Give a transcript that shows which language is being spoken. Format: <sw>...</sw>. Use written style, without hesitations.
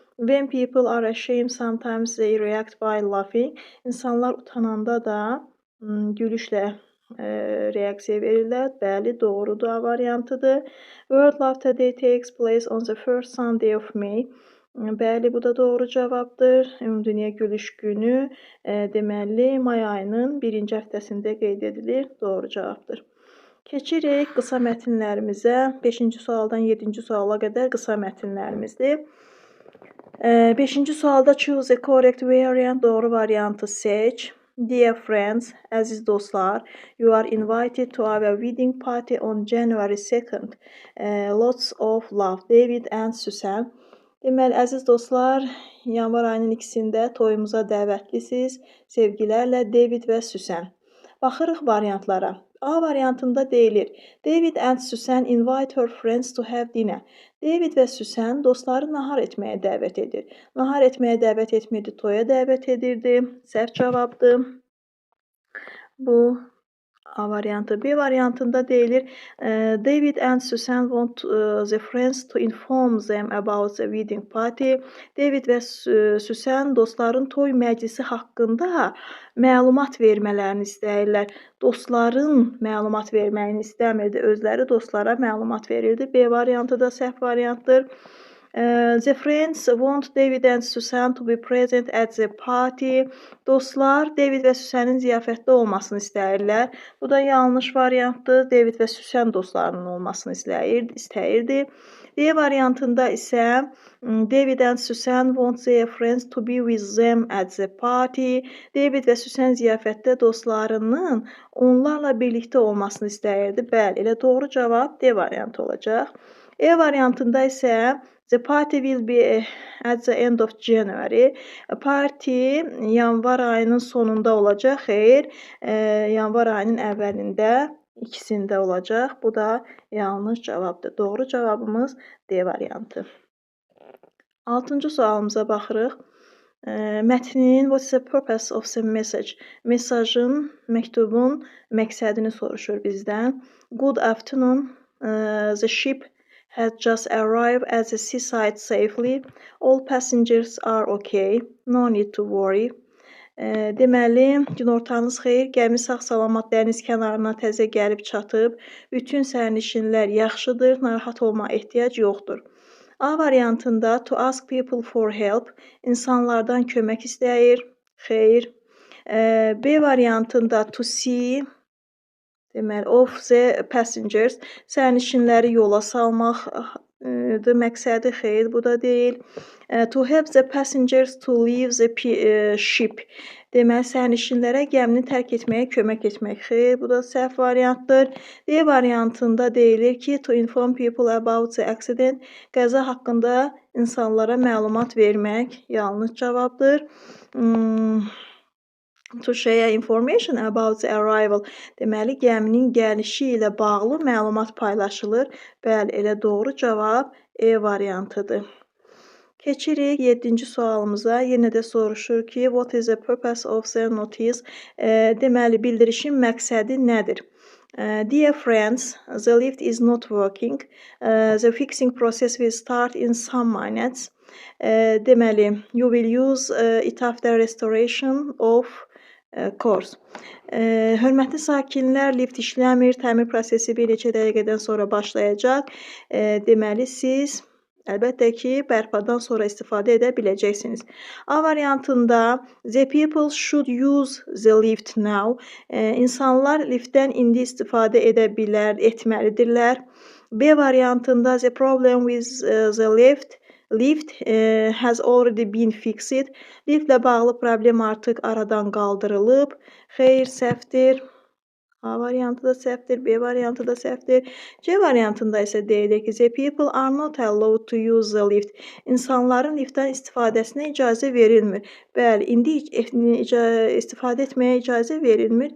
<en>When people are ashamed, sometimes they react by laughing.</en> <az>İnsanlar utananda da gülüşlə reaksiya verirlər. Bəli, doğrudur, A variantıdır.</az> <en>World Laughter Day takes place on the first Sunday of May.</en> <az>Bəli, bu da doğru cavabdır. Ümumdünya Gülüş Günü deməli may ayının birinci həftəsində qeyd edilir. Doğru cavabdır. Keçirik qısa mətnlərimizə. 5-ci sualdan 7-ci suala qədər qısa mətnlərimizdir. 5-ci sualda</az> <en>choose a correct variant,</en> <az>doğru variantı seç.</az> <en>Dear friends,</en> <az>əziz dostlar,</az> <en>you are invited to our wedding party on January 2nd. Lots of love, David and Susan.</en> <az>Deməli, əziz dostlar, yanvar ayının 2-sində toyumuza dəvətlisiniz. Sevgilərlə David və Susan. Baxırıq variantlara. A variantında deyilir,</az> <en>David and Susan invite her friends to have dinner.</en> <az>David və Susan dostları nahar etməyə dəvət edir. Nahar etməyə dəvət etmirdi, toya dəvət edirdi. Səhv cavabdır. Bu A variantı. B variantında deyilir,</az> <en>David and Susan want the friends to inform them about the wedding party.</en> <az>David və Susan dostların toy məclisi haqqında məlumat vermələrini istəyirlər. Dostların məlumat verməyini istəmirdi. Özləri dostlara məlumat verirdi. B variantı da səhv variantdır.</az> <en>The friends want David and Susan to be present at the party.</en> <az>Dostlar David və Susanın ziyafətdə olmasını istəyirlər. Bu da yanlış variantdır. David və Susan dostlarının olmasını istəyirdi. D variantında isə</az> <en>David and Susan want their friends to be with them at the party.</en> <az>David və Susan ziyafətdə dostlarının onlarla birlikdə olmasını istəyirdi. Bəli, elə doğru cavab D variantı olacaq. E variantında isə</az> <en>the party will be at the end of January.</en> <az>Parti yanvar ayının sonunda olacaq. Xeyr, yanvar ayının əvvəlində, ikisində olacaq. Bu da yanlış cavabdır. Doğru cavabımız D variantı. 6-cı sualımıza baxırıq. Mətnin</az> <en>what is the purpose of the message?</en> <az>Mesajın, məktubun məqsədini soruşur bizdən.</az> <en>Good afternoon. The ship has just arrived at the seaside safely. All passengers are okay. No need to worry.</en> <az>Deməli, günortanız xeyir. Gəmi sağ-salamat dəniz kənarına təzə gəlib çatıb. Bütün sərnişinlər yaxşıdır. Narahat olmağa ehtiyac yoxdur. A variantında</az> <en>to ask people for help.</en> <az>İnsanlardan kömək istəyir. Xeyr. B variantında</az> <en>to see deməli of the passengers.</en> <az>Sərnişinləri yola salmaqdır məqsədi. Xeyr, bu da deyil.</az> <en>To help the passengers to leave the ship.</en> <az>Deməli, sərnişinlərə gəmini tərk etməyə kömək etmək. Xeyr, bu da səhv variantdır. D variantında deyilir ki,</az> <en>to inform people about the accident.</en> <az>Qəza haqqında insanlara məlumat vermək yanlış cavabdır.</az> <en>To share information about the arrival.</en> <az>Deməli, gəminin gəlişi ilə bağlı məlumat paylaşılır. Bəli, elə doğru cavab E variantıdır. Keçirik 7-ci sualımıza. Yenə də soruşur ki,</az> <en>what is the purpose of the notice?</en> <az>Deməli, bildirişin məqsədi nədir?</az> <en>Dear friends, the lift is not working. The fixing process will start in some minutes. Deməli, you will use it after restoration of course.</en> <az>Hörmətli sakinlər, lift işləmir, təmir prosesi bir neçə dəqiqədən sonra başlayacaq. Deməli, siz əlbəttə ki, bərpadan sonra istifadə edə biləcəksiniz. A variantında</az> <en>the people should use the lift now.</en> <az>İnsanlar liftdən indi istifadə etməlidirlər. B variantında</az> <en>the problem with the lift has already been fixed.</en> <az>Liftlə bağlı problem artıq aradan qaldırılıb. Xeyr, səhvdir. A variantı da səhvdir, B variantı da səhvdir. C variantında isə deyilir ki,</az> <en>the people are not allowed to use the lift.</en> <az>İnsanların liftdən istifadəsinə icazə verilmir. Bəli, indi istifadə etməyə icazə verilmir.</az>